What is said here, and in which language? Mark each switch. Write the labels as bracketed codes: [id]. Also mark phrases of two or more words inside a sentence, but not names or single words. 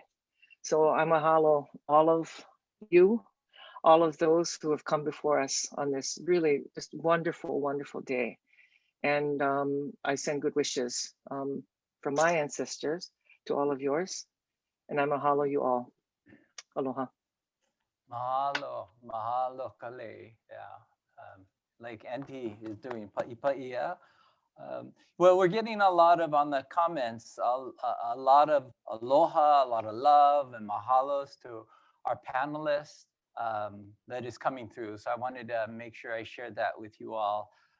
[en] So I mahalo all of you, all of those who have come before us on this really just wonderful, wonderful day. And I send good wishes from my ancestors to all of yours. And I mahalo you all. Aloha. [haw] Mahalo, mahalo kalei. [en] Yeah, like Aunty is doing pa'ipaia. Well, we're getting a lot of, on the comments, a lot of aloha, a lot of love and mahalos to our panelists that is coming through. So I wanted to make sure I shared that with you all.